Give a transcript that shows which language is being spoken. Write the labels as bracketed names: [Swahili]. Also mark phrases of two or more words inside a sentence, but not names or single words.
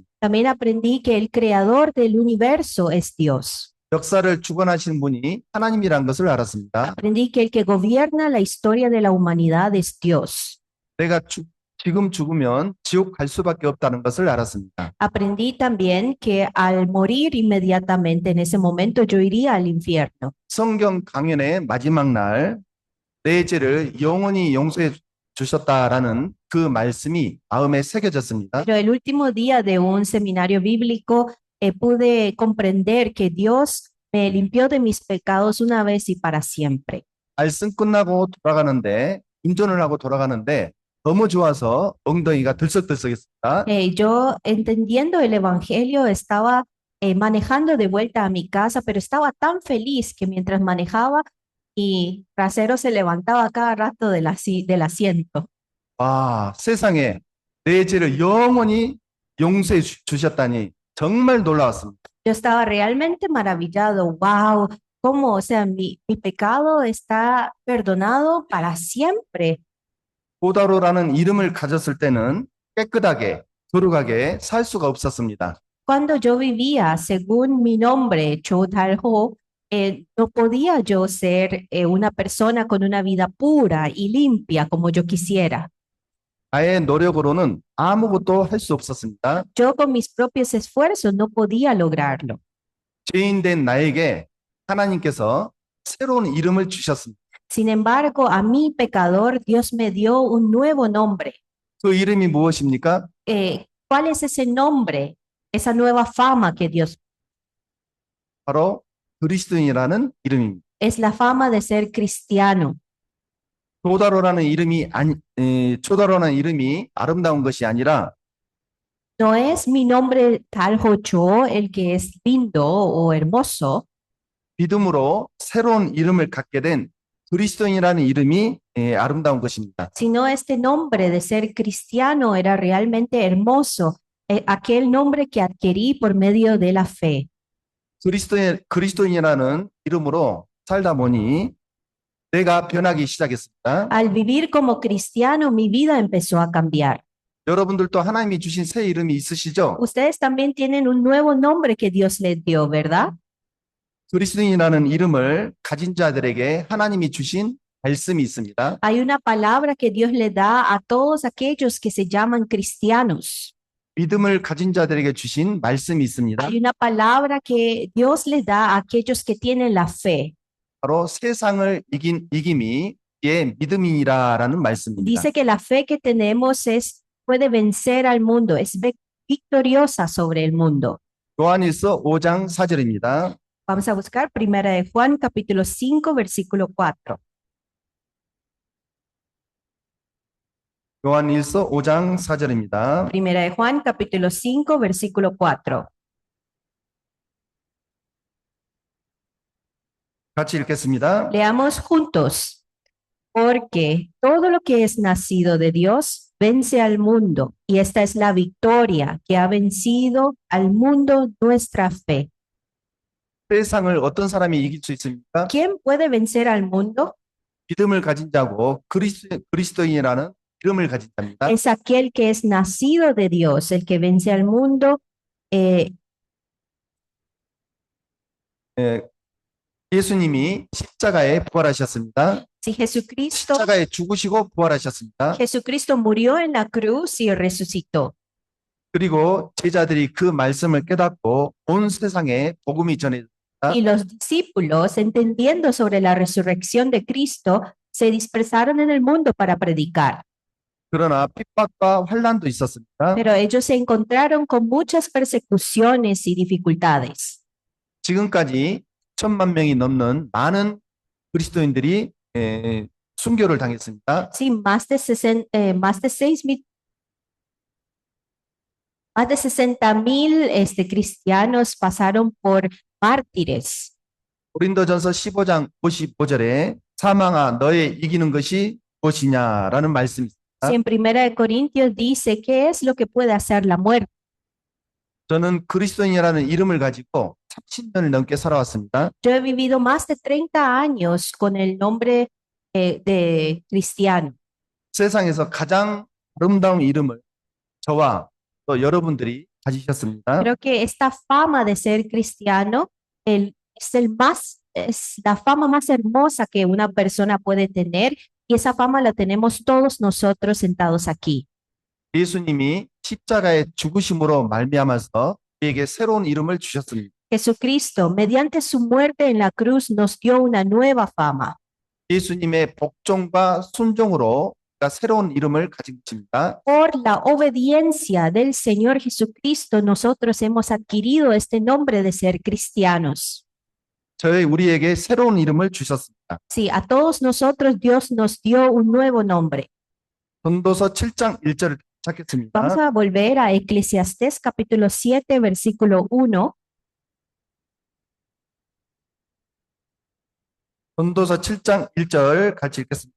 [Spanish] También aprendí que el creador del universo es Dios. [Korean] 역사를 주관하시는 분이 하나님이라는 것을 알았습니다. [Spanish] Aprendí que el que gobierna la historia de la humanidad es Dios. [Korean] 내가 지금 죽으면 지옥 갈 수밖에 없다는 것을 알았습니다. [Spanish] Aprendí también que al morir inmediatamente en ese momento yo iría al infierno. [Korean] 성경 강연의 마지막 날 내 죄를 영원히 용서해 주셨다라는 그 말씀이 마음에 새겨졌습니다. [Spanish] Pero el último día de un seminario bíblico pude comprender que Dios me limpió de mis pecados una vez y para siempre. [Korean] 말씀 끝나고 돌아가는데 운전을 하고 돌아가는데 너무 좋아서 엉덩이가 들썩들썩했습니다. [Spanish] Yo entendiendo el evangelio estaba manejando de vuelta a mi casa, pero estaba tan feliz que mientras manejaba mi trasero se levantaba cada rato del asiento. [Korean] 와, 세상에 내 죄를 영원히 용서해 주셨다니 정말 놀라웠습니다. [Spanish] Yo estaba realmente maravillado. Wow, cómo, o sea, mi pecado está perdonado para siempre. [Korean] 보다로라는 이름을 가졌을 때는 깨끗하게 거룩하게 살 수가 없었습니다. [Spanish] Cuando yo vivía según mi nombre, Cho Dal-ho, no podía yo ser una persona con una vida pura y limpia como yo quisiera. [Korean] 나의 노력으로는 아무것도 할 수 없었습니다. [Spanish] Yo con mis propios esfuerzos no podía lograrlo. [Korean] 죄인 된 나에게 하나님께서 새로운 이름을 주셨습니다. [Spanish] Sin embargo, a mi pecador, Dios me dio un nuevo nombre. [Korean] 그 이름이 무엇입니까? [Spanish] ¿Cuál es ese nombre? Esa nueva fama que Dios [Korean] 바로 그리스도인이라는 이름입니다. [Spanish] es la fama de ser cristiano. [Korean] 조다로라는 조다로라는 이름이 아름다운 것이 아니라 [Spanish] No es mi nombre Dal-ho Cho el que es lindo o hermoso, [Korean] 믿음으로 새로운 이름을 갖게 된 그리스도인이라는 이름이 아름다운 것입니다. [Spanish] sino este nombre de ser cristiano era realmente hermoso, aquel nombre que adquirí por medio de la fe. [Korean] 그리스도인이라는 이름으로 살다 보니 내가 변하기 시작했습니다. [Spanish] Al vivir como cristiano, mi vida empezó a cambiar. [Korean] 여러분들도 하나님이 주신 새 이름이 있으시죠? [Spanish] Ustedes también tienen un nuevo nombre que Dios les dio, ¿verdad? [Korean] 그리스도인이라는 이름을 가진 자들에게 하나님이 주신 말씀이 있습니다. [Spanish] Hay una palabra que Dios le da a todos aquellos que se llaman cristianos. [Korean] 믿음을 가진 자들에게 주신 말씀이 있습니다. [Spanish] Hay una palabra que Dios le da a aquellos que tienen la fe. [Korean] 바로 세상을 이긴 이김이 예 믿음이라라는 말씀입니다. [Spanish] Dice que la fe que tenemos puede vencer al mundo, es victoriosa sobre el mundo. [Korean] 요한일서 5장 4절입니다. [Spanish] Vamos a buscar Primera de Juan, capítulo 5, versículo 4. [Korean] 요한일서 5장 4절입니다. [Spanish] Primera de Juan, capítulo 5, versículo 4. [Korean] 같이 읽겠습니다. [Spanish] Leamos juntos. Porque todo lo que es nacido de Dios vence al mundo, y esta es la victoria que ha vencido al mundo, nuestra fe. [Korean] 세상을 어떤 사람이 이길 수 있습니까? [Spanish] ¿Quién puede vencer al mundo? [Korean] 믿음을 가진 자고 그리스도인이라는 이름을 가진 자입니다. [Spanish] Es aquel que es nacido de Dios, el que vence al mundo. [Korean] 예수님이 십자가에 부활하셨습니다. [Spanish] Si Jesucristo, [Korean] 십자가에 죽으시고 부활하셨습니다. [Spanish] Jesucristo murió en la cruz y resucitó. [Korean] 그리고 제자들이 그 말씀을 깨닫고 온 세상에 복음이 전해졌습니다. [Spanish] Y los discípulos, entendiendo sobre la resurrección de Cristo, se dispersaron en el mundo para predicar. [Korean] 그러나 핍박과 환난도 있었습니다. [Spanish] Pero ellos se encontraron con muchas persecuciones y dificultades. [Korean] 지금까지 1,000만 명이 넘는 많은 그리스도인들이 순교를 당했습니다. [Spanish] Sí, más de 60,000 cristianos pasaron por mártires. [Korean] 고린도전서 15장 55절에 사망아, 너의 이기는 것이 무엇이냐라는 말씀이 있습니다. [Spanish] Si en Primera de Corintios dice, ¿qué es lo que puede hacer la muerte? [Korean] 저는 그리스도인이라는 이름을 가지고 30년을 넘게 살아왔습니다. [Spanish] Yo he vivido más de 30 años con el nombre de cristiano. [Korean] 세상에서 가장 아름다운 이름을 저와 또 여러분들이 가지셨습니다. [Spanish] Creo que esta fama de ser cristiano es la fama más hermosa que una persona puede tener y esa fama la tenemos todos nosotros sentados aquí. [Korean] 예수님이 십자가의 죽으심으로 말미암아서 우리에게 새로운 이름을 주셨습니다. [Spanish] Jesucristo, mediante su muerte en la cruz, nos dio una nueva fama. [Korean] 예수님의 복종과 순종으로 우리가 새로운 이름을 가진 것입니다. [Spanish] Por la obediencia del Señor Jesucristo, nosotros hemos adquirido este nombre de ser cristianos. [Korean] 우리에게 새로운 이름을 주셨습니다. [Spanish] Sí, a todos nosotros Dios nos dio un nuevo nombre. [Korean] 전도서 7장 1절을 찾겠습니다. [Spanish] Vamos a volver a Eclesiastés capítulo 7, versículo 1. [Korean] 전도서 7장 1절 같이 읽겠습니다.